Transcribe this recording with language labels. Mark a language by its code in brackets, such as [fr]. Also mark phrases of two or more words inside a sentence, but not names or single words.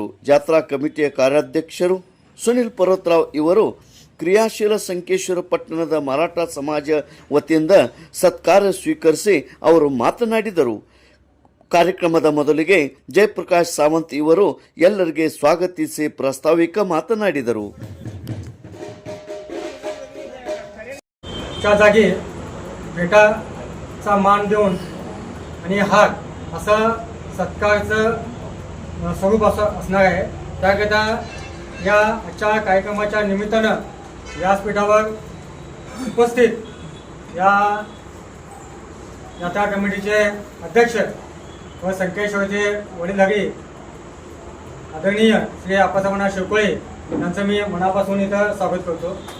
[kn] ಜಾತ್ರಾ ಕಮಿಟಿಯ ಕಾರ್ಯಾಧ್ಯಕ್ಷರು ಸುನಿಲ್ ಪರ್ವತರಾವ್ ಇವರು ಕ್ರಿಯಾಶೀಲ ಸಂಕೇಶ್ವರ ಪಟ್ಟಣದ ಮರಾಠ ಸಮಾಜ ವತಿಯಿಂದ ಸತ್ಕಾರ ಸ್ವೀಕರಿಸಿ ಅವರು ಮಾತನಾಡಿದರು. ಕಾರ್ಯಕ್ರಮದ ಮೊದಲಿಗೆ ಜಯಪ್ರಕಾಶ್ ಸಾವಂತ್ ಇವರು ಎಲ್ಲರಿಗೆ ಸ್ವಾಗತಿಸಿ ಪ್ರಾಸ್ತಾವಿಕ ಮಾತನಾಡಿದರು. [mr] च्या जागी भेटाचा मान देऊन आणि हात असं सत्कारचं स्वरूप असणार आहे. त्याकरिता या आजच्या कार्यक्रमाच्या निमित्तानं व्यासपीठावर उपस्थित या यात्रा कमिटीचे अध्यक्ष व संकेश्वरचे वडीलधारी आदरणीय श्री आप्पासाहेब शिवकोळे यांचं मी मनापासून इथं स्वागत करतो.